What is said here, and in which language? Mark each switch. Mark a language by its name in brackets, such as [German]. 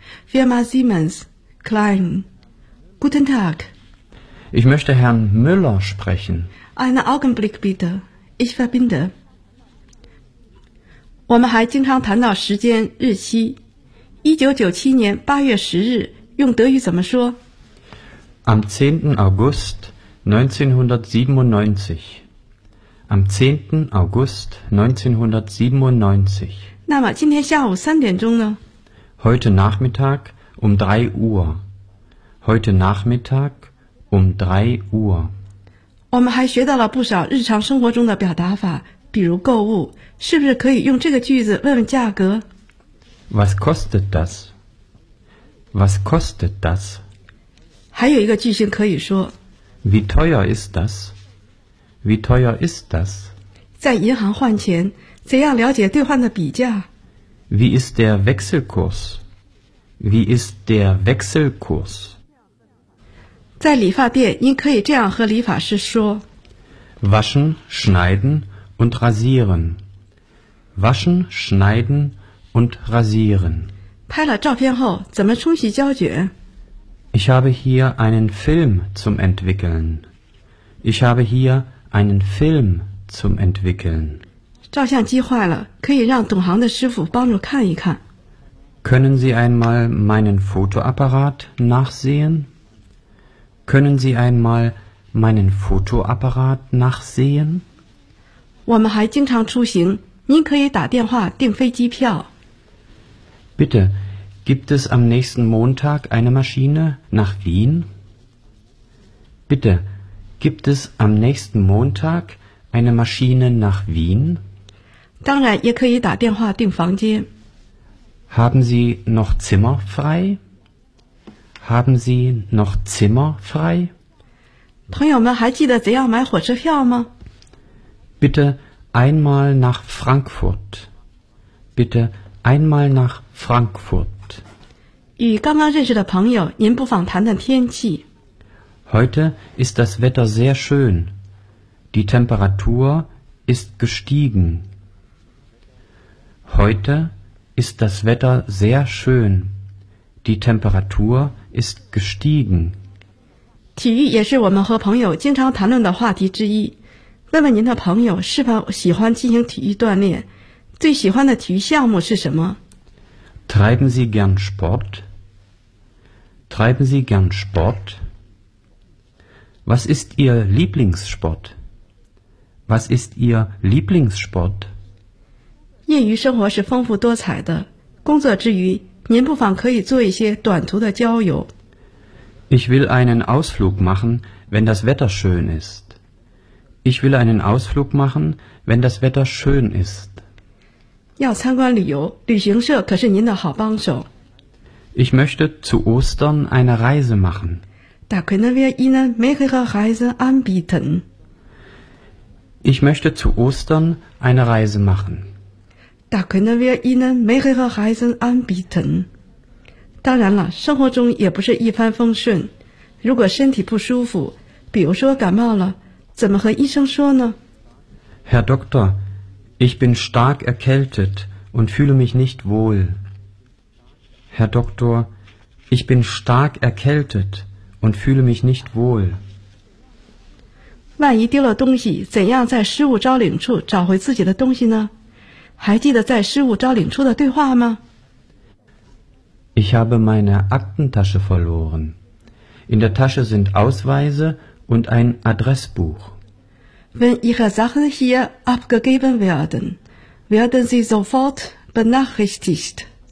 [German] Firma Siemens, Klein, guten Tag. Ich möchte Herrn Müller sprechen. Einen Augenblick bitte, ich verbinde. [Chinese] 我们还经常谈到时间、日期。1997年8月10日用德语怎么说 [German] Am 10. August 1997. Am 10. August 1997. [Chinese] 那么今天下午三点钟呢？ [German] Heute Nachmittag um 3 Uhr. Heute Nachmittag um 3 Uhr. [Chinese] 我们还学到了不少日常生活中的表达法，比如购物，是不是可以用这个句子问问价格？ [German] Was kostet das? Was kostet das? [Chinese] 还有一个句型可以说 [German] Wie teuer ist das? Wie teuer ist das? [Chinese] 在银行换钱，怎样了解兑换的比价？ [German] Wie ist der Wechselkurs? Wie ist der Wechselkurs? [Chinese] 在理发店，您可以这样和理发师说 [German] Waschen, schneiden und rasieren. Waschen, schneiden und rasieren. [Chinese] 拍了照片后，怎么冲洗胶卷？ [German] Ich habe hier einen Film zum Entwickeln. Ich habe hier einen Film zum Entwickeln. [Chinese] 照相机坏了，可以让懂行的师傅帮助看一看。 [German] Können Sie einmal meinen Fotoapparat nachsehen? Können Sie einmal meinen Fotoapparat nachsehen? [Chinese] 我们还经常出行，您可以打电话订飞机票。 [German] Bitte. Gibt es am nächsten Montag eine Maschine nach Wien? Bitte, gibt es am nächsten Montag eine Maschine nach Wien? [Chinese] 当然也可以打电话订房间。 [German] Haben Sie noch Zimmer frei? Haben Sie noch Zimmer frei? [Chinese] 朋友们还记得怎样买火车票吗？ [German] Bitte einmal nach Frankfurt. Bitte einmal nach Frankfurt. [Chinese] 与刚刚认识的朋友，您不妨谈谈天气。 [German] Heute ist das Wetter sehr schön. Die Temperatur ist gestiegen. Heute ist das Wetter sehr schön. Die Temperatur ist gestiegen. [Chinese] 体育也是我们和朋友经常谈论的话题之一。问问您的朋友是否喜欢进行体育锻炼，最喜欢的体育项目是什么？ [German] Treiben Sie gern Sport? Treiben Sie gern Sport? Was ist Ihr Lieblingssport? Was ist Ihr Lieblingssport? [Chinese] 业余生活是丰富多彩的，工作之余，您不妨可以做一些短途的郊游。 [German] Ich will einen Ausflug machen, wenn das Wetter schön ist. Ich will einen Ausflug machen, wenn das Wetter schön ist. [Chinese] 要参观旅游，旅行社可是您的好帮手。 [German] Ich möchte zu Ostern eine Reise machen. Da können wir Ihnen mehrere Reisen anbieten. Ich möchte zu Ostern eine Reise machen. Da können wir Ihnen mehrere Reisen anbieten. [Chinese] 当然了，生活中也不是一帆风顺。如果身体不舒服，比如说感冒了，怎么和医生说呢？ [German] Herr Doktor,Ich bin stark erkältet und fühle mich nicht wohl. Herr Doktor, ich bin stark erkältet und fühle mich nicht wohl. [Chinese] 万一丢了东西，怎样在失物招领处找回自己的东西呢？还记得在失物招领处的对话吗？ [German] Ich habe meine Aktentasche verloren. In der Tasche sind Ausweise und ein Adressbuch. Wenn Ihre Sachen hier abgegeben werden, werden Sie sofort benachrichtigt.